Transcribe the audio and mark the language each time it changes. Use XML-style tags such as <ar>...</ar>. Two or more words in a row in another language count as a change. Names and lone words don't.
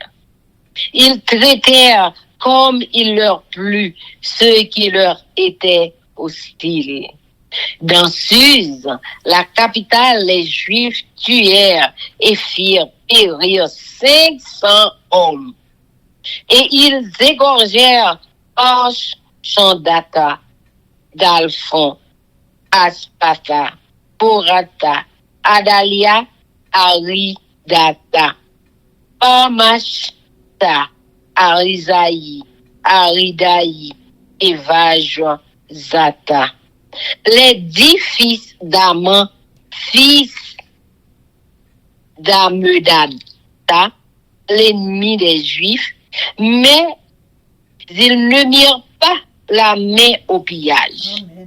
<fr>Ils traitèrent comme il leur plut ceux qui leur étaient hostiles. Dans Suse, la capitale, les Juifs tuèrent et firent périr 500 hommes. Et ils égorgèrent Orch, Chandata, Dalphon, Aspatha, Porata, Adalia Aridata, Parmashta, Arizaï, Aridaï et Vajzata. Les 10 fils d'Aman, fils d'Amedata, l'ennemi des Juifs, mais ils ne mirent pas la main au pillage. Amen.</fr>